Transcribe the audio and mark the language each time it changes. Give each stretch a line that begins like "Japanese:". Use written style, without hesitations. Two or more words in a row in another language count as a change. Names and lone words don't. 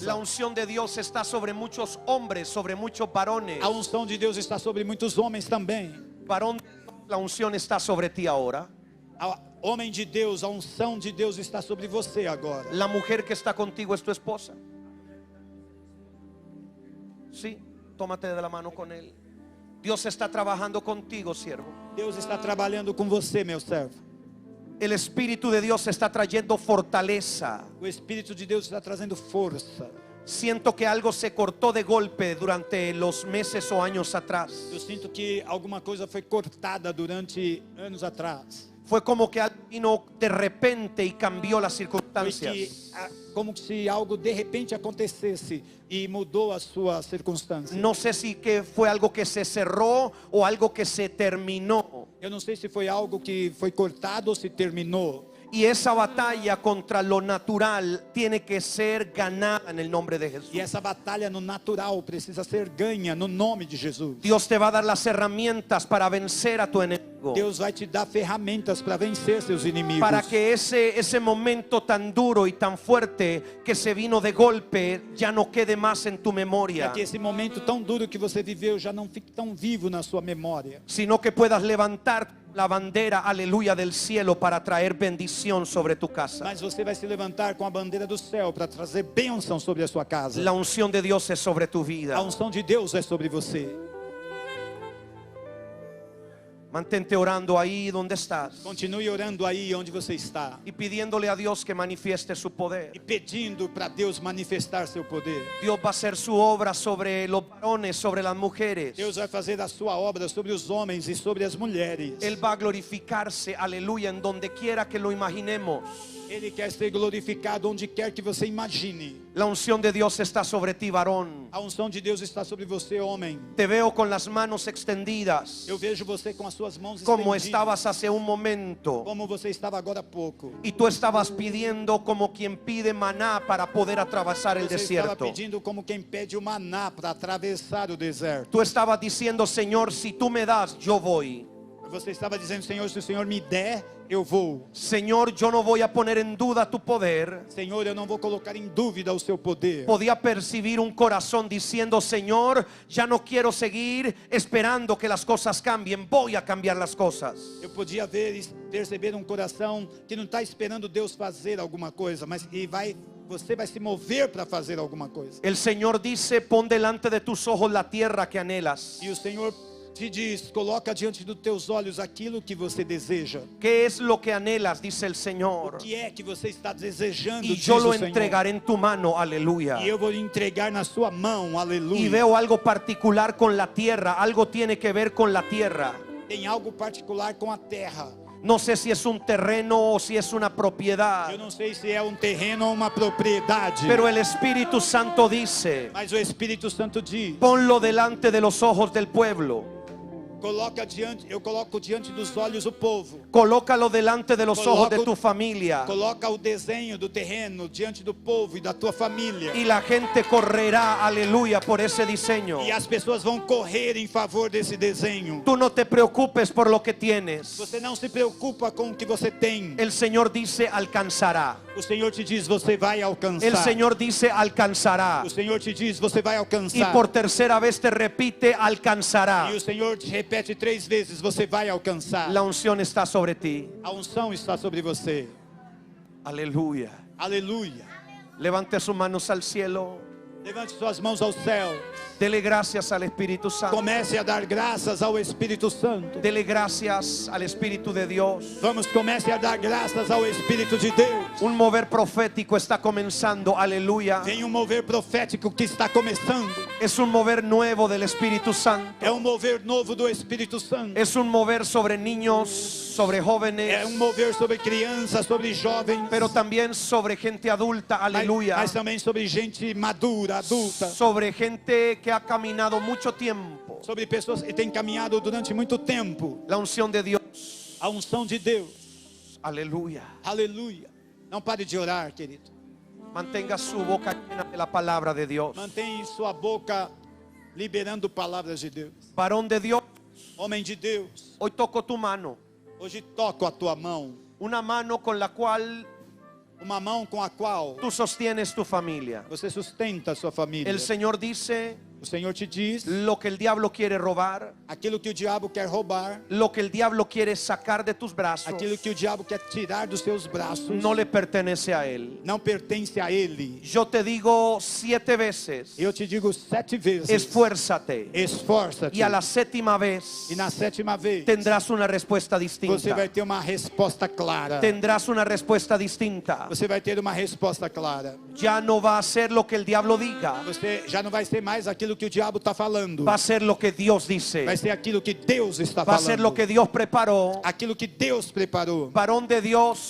Spanish: La unción de Dios está sobre muchos hombres, sobre muchos varones.
Portuguese: A unção de Deus está sobre muitos homens também.
Spanish: Varón, la unción está sobre ti ahora.
Portuguese: Homem de Deus, a unção de Deus está sobre você agora.
Spanish: La mujer que está contigo es tu esposa. Sí, tómate de la mano con él. Dios está trabajando contigo, siervo.
Portuguese: Deus está trabalhando com você, meu servo.
Spanish: El Espíritu de Dios está trayendo fortaleza.
Portuguese: O Espírito de Deus está trazendo força.
Spanish: Siento que algo se cortó de golpe durante los meses o años atrás.
Portuguese: Eu sinto que alguma coisa foi cortada durante anos atrás.
Spanish: Fue como que algo vino de repente y cambió las
Portuguese: Foi
Spanish: circunstancias.
Portuguese: que, como se algo de repente acontecesse e mudou a sua circunstância.
Spanish: No sé si que fue algo que se cerró o algo que se terminó.
Portuguese: Eu não sei se foi algo que foi cortado ou se terminou.
Spanish: Y esa batalla contra lo natural tiene que ser ganada en el nombre de Jesús.
Portuguese: E essa batalha no natural precisa ser ganha no nome de Jesus.
Spanish: Dios te va a dar las herramientas para vencer a tu enemigo.
Portuguese: Deus vai te dar ferramentas para vencer seus inimigos.
Spanish: Para que ese momento tan duro y tan fuerte que se vino de golpe ya no quede más en tu memoria.
Portuguese: Para que esse momento tão duro que você viveu já não fique tão vivo na sua memória.
Spanish: Sino que puedas levantar la bandera, aleluya, del cielo para traer bendición sobre tu casa.
Portuguese: Mas você vai se levantar com a bandeira do céu para trazer bênção sobre a sua casa.
Spanish: La unción de Dios es sobre tu
Portuguese: A
Spanish: vida.
Portuguese: unção de Deus é sobre você.
Spanish: Mantente orando ahí donde estás
Portuguese: Continue orando aí onde você está
Spanish: y pidiéndole a Dios que manifieste su
Portuguese: e
Spanish: poder.
Portuguese: pedindo para Deus manifestar seu poder.
Spanish: Dios va a hacer su obra sobre los varones, sobre las mujeres.
Portuguese: Deus vai fazer a sua obra sobre os homens e sobre as mulheres.
Spanish: Él va a glorificarse, aleluya, en donde quiera que lo imaginemos.
Portuguese: Ele quer ser glorificado onde quer que você imagine.
Spanish: La unción de Dios está sobre ti, varón.
Portuguese: A unção de Deus está sobre você, homem.
Spanish: Te veo con las manos extendidas,
Portuguese: Eu vejo você com as suas mãos
Spanish: como
Portuguese: estendidas,
Spanish: estabas hace un momento.
Portuguese: como você estava agora há pouco.
Spanish: Y tú estabas pidiendo como quien pide maná para poder atravesar el
Portuguese: Você estava
Spanish: desierto.
Portuguese: pedindo como quem pede o maná para atravessar o deserto.
Spanish: Tú estabas diciendo, Señor, si tú me das, yo voy.
Portuguese: Você estava dizendo, Senhor, se o Senhor me der, eu vou.
Spanish: Señor, yo no voy a poner en duda tu poder.
Portuguese: Senhor, eu não vou colocar em dúvida o seu poder.
Spanish: Podía percibir un corazón diciendo, Señor, ya no quiero seguir esperando que las cosas cambien, voy a cambiar las cosas.
Portuguese: Eu podia ver e perceber um coração que não está esperando Deus fazer alguma coisa, mas que vai Você vai se mover para fazer alguma coisa.
Spanish: El Señor dice, pon delante de tus ojos la tierra que anhelas.
Portuguese: E o Senhor te diz, coloca diante dos teus olhos aquilo que você deseja.
Spanish: ¿Qué es lo que anhelas? Dice el
Portuguese: O
Spanish: Señor.
Portuguese: que é que você está desejando,
Spanish: Y
Portuguese: diz
Spanish: yo
Portuguese: o
Spanish: lo
Portuguese: Senhor.
Spanish: entregaré en tu mano, aleluya.
Portuguese: E eu vou entregar na sua mão, aleluia.
Spanish: Y veo algo particular con la tierra, algo tiene que ver con la tierra.
Portuguese: Tem algo particular com a terra.
Spanish: No sé si es un terreno o si es una propiedad,
Portuguese: Eu não sei se é um terreno ou uma propriedade.
Spanish: pero el Espíritu Santo dice,
Portuguese: Mas o Espírito Santo diz,
Spanish: ponlo delante de los ojos del pueblo.
Portuguese: eu coloco diante dos olhos o povo.
Spanish: Colócalo delante de los ojos de
Portuguese: Coloco-
Spanish: tu familia.
Portuguese: Coloca o desenho do terreno diante do povo e da tua família.
Spanish: Y la gente correrá, aleluya, por ese diseño.
Portuguese: E as pessoas vão correr em favor desse desenho.
Spanish: Tú no te preocupes por lo que tienes.
Portuguese: Você não se preocupa com o que você tem.
Spanish: El Señor dice, alcanzará.
Portuguese: O Senhor te diz, você vai alcançar.
Spanish: El Señor dice, alcanzará.
Portuguese: O Senhor te diz, você vai
Spanish: Y
Portuguese: alcançar.
Spanish: por tercera vez te repite, alcanzará.
Portuguese: E o Senhor te repete 3 vezes, você vai alcançar.
Spanish: La unción está sobre ti.
Portuguese: A unção está sobre você.
Spanish: Aleluya.
Portuguese: Aleluia.
Spanish: Levante sus manos al cielo.
Portuguese: Levante suas mãos ao céu.
Spanish: Dele gracias al Espíritu Santo.
Portuguese: Comece a dar graças ao Espírito Santo.
Spanish: Dele gracias al Espíritu de Dios.
Portuguese: Vamos, comece a dar graças ao Espírito de Deus.
Spanish: Un mover profético está comenzando. Aleluya.
Portuguese: Vem um mover profético que está começando.
Spanish: Es un mover nuevo del Espíritu Santo.
Portuguese: É um mover novo do Espírito Santo.
Spanish: Es un mover sobre niños, sobre
Portuguese: É
Spanish: jóvenes,
Portuguese: um mover sobre crianças, sobre jovens.
Spanish: pero también sobre gente adulta. Aleluya.
Portuguese: Mas também sobre gente madura, adulta.
Spanish: Sobre gente que ha caminado mucho tiempo.
Portuguese: Sobre pessoas que têm caminhado durante muito tempo.
Spanish: La unción de Dios.
Portuguese: A unção de Deus.
Spanish: Aleluya.
Portuguese: Aleluia. Não pare de orar, querido.
Spanish: Mantenga su boca llena de la palabra de Dios.
Portuguese: Mantenha sua boca liberando palavras de Deus.
Spanish: Varón de Dios,
Portuguese: Homem de Deus,
Spanish: hoy toco tu mano.
Portuguese: hoje toco a tua mão.
Spanish: Una mano con la cual
Portuguese: Uma mão com a qual
Spanish: tú sostienes tu familia.
Portuguese: você sustenta a sua família.
Spanish: El Señor dice,
Portuguese: O Senhor te diz
Spanish: lo que el diablo quiere robar,
Portuguese: aquilo que o diabo quer roubar,
Spanish: lo que el diablo quiere sacar de tus brazos,
Portuguese: aquilo que o diabo quer tirar dos seus braços,
Spanish: no le pertenece a él.
Portuguese: não pertence a ele.
Spanish: Yo te digo 7 veces,
Portuguese: Eu te digo 7 vezes.
Spanish: esfuérzate.
Portuguese: Esforça-te.
Spanish: Y a la séptima vez
Portuguese: E na 7ª vez,
Spanish: tendrás una respuesta
Portuguese: você
Spanish: distinta.
Portuguese: vai ter uma resposta clara.
Spanish: Tendrás una respuesta distinta.
Portuguese: Você vai ter uma resposta clara.
Spanish: Ya no va a ser lo que el diablo diga,
Portuguese: Você já não vai ser mais aquilo que o diabo está falando.
Spanish: va a ser lo que Dios dice,
Portuguese: Vai ser aquilo que Deus está
Spanish: va a
Portuguese: falando.
Spanish: ser lo que Dios preparó.
Portuguese: Aquilo que Deus preparou.
Spanish: Varón de Dios,